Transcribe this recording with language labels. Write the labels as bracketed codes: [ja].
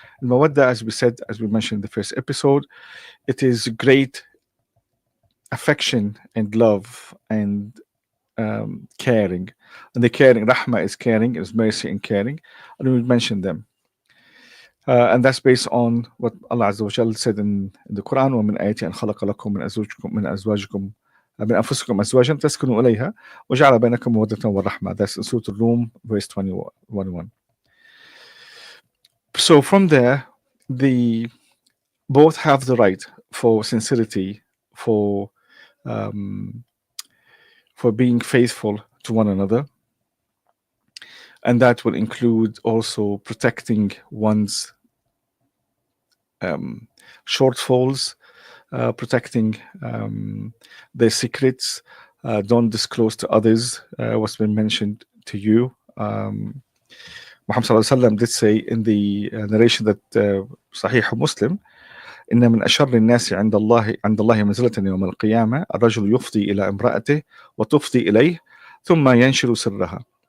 [en] Al-mawadda, as we said, as we mentioned in the first episode, it is great affection and love and caring. And the caring, rahma is caring, is mercy and caring. And we mentioned them. And that's based on what Allah Azza wa Jal said in the Quran, [ar] وَمِنْ آيَاتِهِ أَنْ خَلَقَ لَكُم مِنْ أَزْوَاجِكُم من أنفسكم أزواجا تسكنوا إليها وجعل بينكم مودة ورحمة. [en] That's in Surah Al-Rum, verse 21. So from there, the both have the right for sincerity, for being faithful to one another, and that will include also protecting one's shortfalls, protecting their secrets. Don't disclose to others what's been mentioned to you. Muhammad sallallahu alaihi wasallam did say in the narration that Sahih Muslim, [ar] إن من أشر الناس عند الله منزلة يوم القيامة الرجل يفضي إلى امرأته وتفضي إليه ثم ينشر سرها.